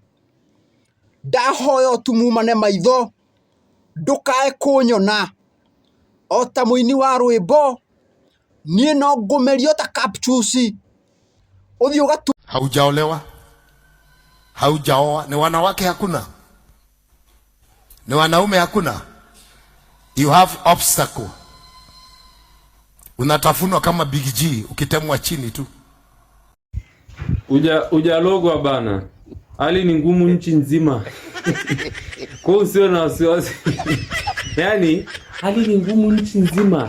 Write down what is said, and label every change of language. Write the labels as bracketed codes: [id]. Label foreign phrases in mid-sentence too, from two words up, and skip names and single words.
[ki] Ndahoya tumumane maitho. Ndukae kunyona. Ota muini wa rwimbo. Nie no ngomerio ta kapchusi. Uthio gatu. [sw] Haujaolewa? Haujaoa? Ni wanawake hakuna? Ni wanaume hakuna? [en] You have obstacle. [sw] Unatafunwa kama Big G ukitemwa chini tu. Ujalogwa bana. Hali ni ngumu nchi nzima. Kwa usio na wasiwasi. Yani hali ni ngumu nchi nzima.